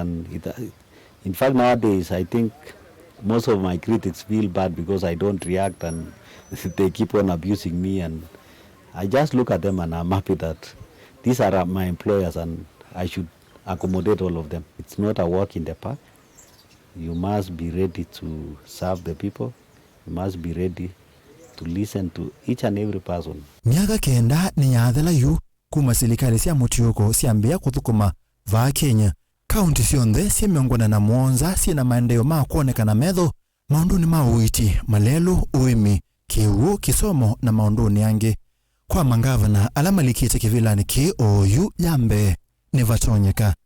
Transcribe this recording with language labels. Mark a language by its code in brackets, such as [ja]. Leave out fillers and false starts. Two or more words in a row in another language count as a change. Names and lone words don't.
[en] And in fact, nowadays, I think most of my critics feel bad because I don't react and they keep on abusing me, and I just look at them and I'm happy that these are my employers and I should accommodate all of them. It's not a walk in the park. You must be ready to serve the people. You must be ready to listen to each and every person. [kam] Miaka kenda ni yathela yu kuma silikali sia mutiuko siambia kuthukuma va Kenya. County sionthe sia miongona na mwonza sia na maendeleo ma kuonekana metho maunduni ma uiti, malelo, uimi, kiuo, kisomo na maunduni yangi. Kwa mangavana alama likite kivilani KOU yambe ni vatonyeka.